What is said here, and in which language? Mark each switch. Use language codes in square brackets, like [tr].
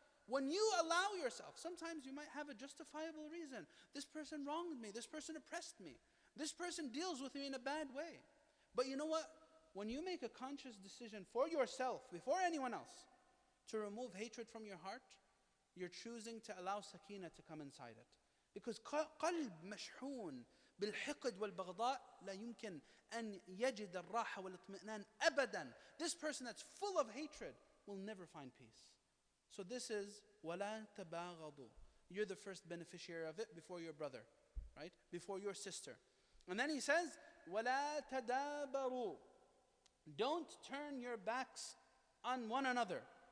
[en] When you allow yourself, sometimes you might have a justifiable reason. This person wronged me. This person oppressed me. This person deals with me in a bad way. But you know what? When you make a conscious decision for yourself, before anyone else, to remove hatred from your heart, you're choosing to allow sakina to come inside it. Because [ar] قلب مشحون بالحقد والبغضاء لا يمكن أن يجد الراحة والاطمئنان أبدا. [en] This person that's full of hatred will never find peace. So this is [ar] وَلَا تَبَاغَضُوا. [en] You're the first beneficiary of it before your brother, right? Before your sister. And then he says, [ar] وَلَا تَدَابَرُوا. [en] Don't turn your backs on one another.